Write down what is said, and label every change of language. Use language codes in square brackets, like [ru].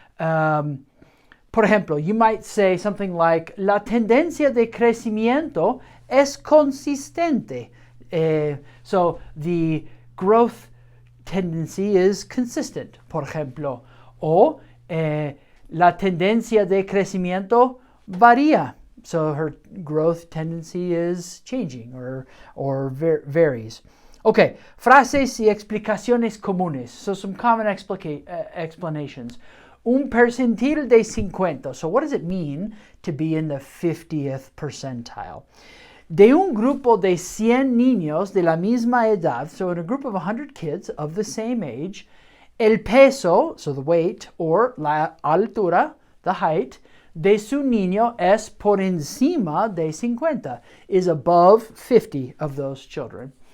[es] Por ejemplo, [en] you might say something like, [es] la tendencia de crecimiento es consistente. [en] So the growth tendency is consistent, [es] por ejemplo. O la tendencia de crecimiento varía. [en] So her growth tendency is changing or varies. [es] Okay, frases y explicaciones comunes. [en] So some common explanations. [es] Un percentil de 50. [en] So what does it mean to be in the 50th percentile? [es] De un grupo de 100 niños de la misma edad, [en] so in a group of 100 kids of the same age, [es] el peso, [en] so the weight, or [es] la altura, [en] the height, [es] de su niño es por encima de 50, [en] is above 50 of those children.